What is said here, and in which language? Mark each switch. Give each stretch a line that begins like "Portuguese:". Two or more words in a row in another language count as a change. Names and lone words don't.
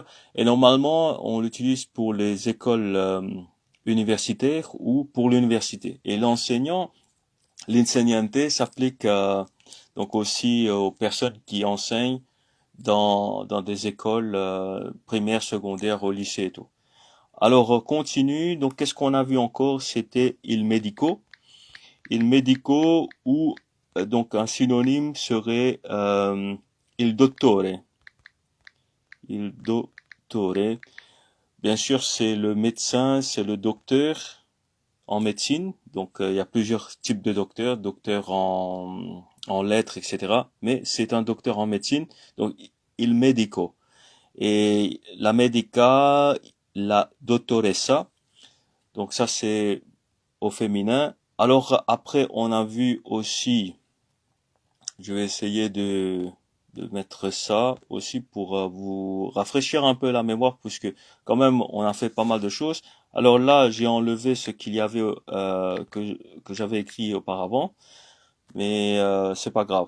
French: Et normalement, on l'utilise pour les écoles universitaires ou pour l'université. Et l'enseignant, l'insegnante s'applique donc aussi aux personnes qui enseignent dans des écoles primaires, secondaires, au lycée et tout. Alors, continue. Donc, qu'est-ce qu'on a vu encore? C'était
Italian: il medico. Il medico
French: ou donc un synonyme serait
Italian: il dottore. Il dottore.
French: Bien sûr, c'est le médecin, c'est le docteur en médecine. Donc, il y a plusieurs types de docteurs, docteur en lettres, etc. Mais c'est un docteur en médecine. Donc,
Italian: il medico. Et la medica, la dottoressa.
French: Donc ça, c'est au féminin. Alors après, on a vu aussi, je vais essayer de mettre ça aussi pour vous rafraîchir un peu la mémoire, puisque quand même, on a fait pas mal de choses. Alors là, j'ai enlevé ce qu'il y avait que j'avais écrit auparavant, mais c'est pas grave.